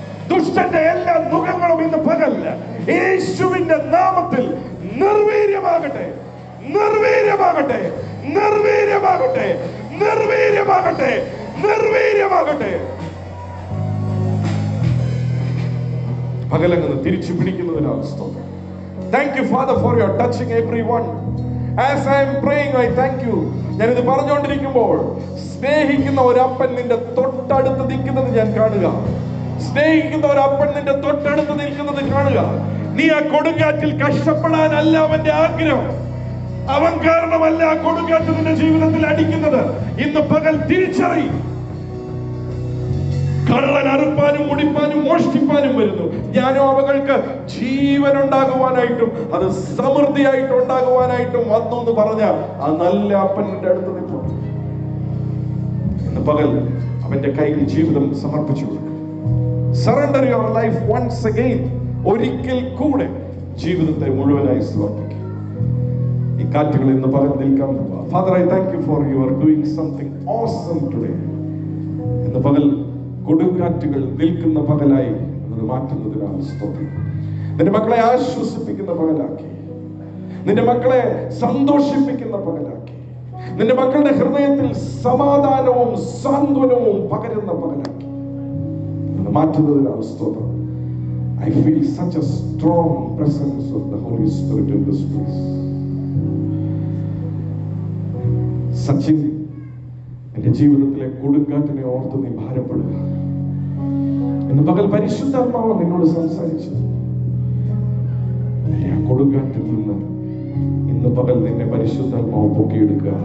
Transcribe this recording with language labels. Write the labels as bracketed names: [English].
[Malayalam] ദുഷ്ടന്റെ എല്ലാ ദുഃഖങ്ങളും ഇന്ന് പകല്ല യേശുവിന്റെ നാമത്തിൽ നിർവീര്യമാകട്ടെ, നിർവീര്യമാകട്ടെ, നിർവീര്യമാകട്ടെ, നിർവീര്യമാകട്ടെ, നിർവീര്യമാകട്ടെ. പകലങ്ങ് തിരിച്ചു പിടിക്കുന്നതിനാൽ സ്തോത്രം. [English] Thank you, Father, for your touching everyone. As I am praying, I thank you. [Malayalam] ഞാനിത് പറഞ്ഞുകൊണ്ടിരിക്കുമ്പോൾ സ്നേഹിക്കുന്ന ഒരു അപ്പൻ നിന്റെ തൊട്ടടുത്ത് നിൽക്കുന്നത് ഞാൻ കാണുക. സ്നേഹിക്കുന്ന ഒരു അപ്പൻ നിന്റെ തൊട്ടടുത്ത് നിൽക്കുന്നത് കാണുക. നീ ആ കൊടുങ്കാറ്റിൽ കഷ്ടപ്പെടാനല്ല അവന്റെ ആഗ്രഹം. അവൻ കാരണമല്ല ആ കൊടുങ്കാറ്റ് നിന്റെ ജീവിതത്തിൽ അടിക്കുന്നത്. ഇന്ന് പകൽ തിരിച്ചറിയും. കള്ളൻ അറുപ്പാനും മുടിപ്പാനും മോഷ്ടിപ്പാനും വരുന്നു. ഞാനോ അവകൾക്ക് ജീവൻ ഉണ്ടാകുവാനായിട്ടും അത് സമൃദ്ധിയായിട്ട് ഉണ്ടാകുവാനായിട്ടും വന്നു എന്ന് പറഞ്ഞ ആ നല്ല അപ്പന്റെ അടുത്ത് നിൽക്കുന്നു. ഇന്ന് പകൽ അവന്റെ കയ്യിൽ ജീവിതം സമർപ്പിച്ചു കൊടുക്കും. [English] Surrender your life once again. [Malayalam] ഒരിക്കൽ കൂടെ ജീവിതത്തെ മുഴുവനായി സമർപ്പിക്കും. ഈ കാറ്റുകൾ ഇന്ന് പകൽ നിൽക്കാൻ പോവാ. [English] Father, I thank you for you are doing something awesome today. [Malayalam] ഇന്ന് പകൽ കൊടുങ്കാറ്റുകൾ നിൽക്കുന്ന പകലായി അത് മാറ്റുന്നതിനാൽ സ്തോത്രം. നിന്റെ മക്കളെ ആശ്വസിപ്പിക്കുന്ന പകലാക്കി, നിന്റെ മക്കളെ സന്തോഷിപ്പിക്കുന്ന പകലാക്കി, നിന്റെ മക്കളുടെ ഹൃദയത്തിൽ സമാധാനവും സാന്ത്വനവും പകരുന്ന പകലാക്കി മാറ്റുന്നതിനാൽ സ്തോത്രം. [English] I feel such a strong presence of the Holy Spirit in this place. [Malayalam] Sachin, എന്റെ ജീവിതത്തിലെ കൊടുങ്കാറ്റിനെ ഓർത്ത് നീ ഭാരപ്പെടുക. ഇന്ന് പകൽ പരിശുദ്ധാത്മാവ് നിന്നോട് സംസാരിച്ചു. ആ കൊടുങ്കാറ്റിൽ നിന്ന് ഇന്ന് പകൽ നിന്നെ പരിശുദ്ധാത്മാവ് പൊക്കിയെടുക്കുക.